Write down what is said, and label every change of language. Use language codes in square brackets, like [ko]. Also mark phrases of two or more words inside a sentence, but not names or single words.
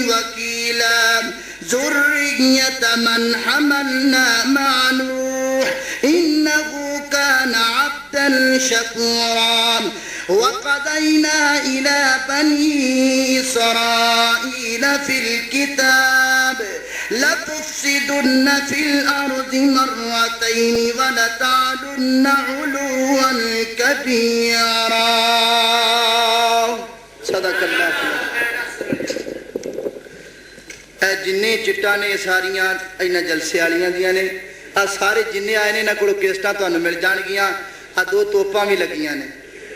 [ar] وكيلا ذرية من حملنا مع نوح إنه كان عبدا شكورا وقضينا إلى بني إسرائيل في الكتاب لتفسدن في الأرض مرتين ولتعلن علوا كبيرا صدق اللہ [pa] اے جنہیں چٹانے ساریاں اینا جلسے آلیاں دیاں نے سارے جنہیں آئے نے نہ کڑو کیسٹاں تو انہوں مل جان گیاں دو توپاں بھی لگیاں نے